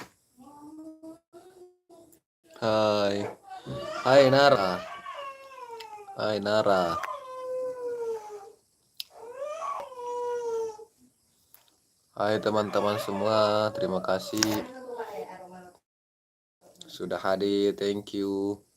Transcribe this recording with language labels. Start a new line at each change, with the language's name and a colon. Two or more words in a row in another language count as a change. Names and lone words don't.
Indonesian: Hai. Hai Nara. Hai Nara. Hai teman-teman semua, terima kasih sudah hadir,
English: thank you.